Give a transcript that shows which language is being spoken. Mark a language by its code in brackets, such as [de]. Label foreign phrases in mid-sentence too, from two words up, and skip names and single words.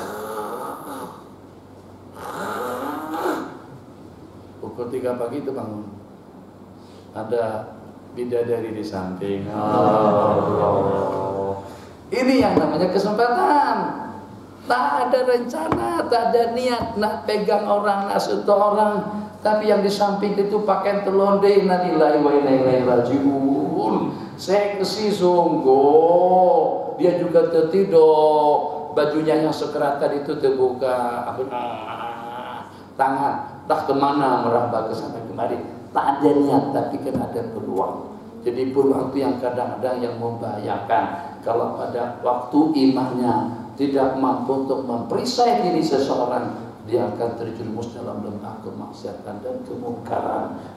[ms] Pukul 3 pagi itu bangun, ada bidadari di samping. Ini yang namanya kesempatan. Tak ada rencana, tak ada niat nak pegang orang, nak sentuh orang, tapi yang di samping itu pakaian telonde, [ar] إنا لله وإنا إليه راجعون. [ms] Seksi sungguh, dia juga tertidur, bajunya yang sekeratan itu terbuka, tangan tak kemana merambah ke sana kemari, tak ada niat tapi kan ada peluang. Jadi peluang itu yang kadang-kadang yang membahayakan. Kalau pada waktu imannya tidak mampu untuk memperisai diri seseorang, dia akan terjerumus dalam lembah kemaksiatan dan kemungkaran.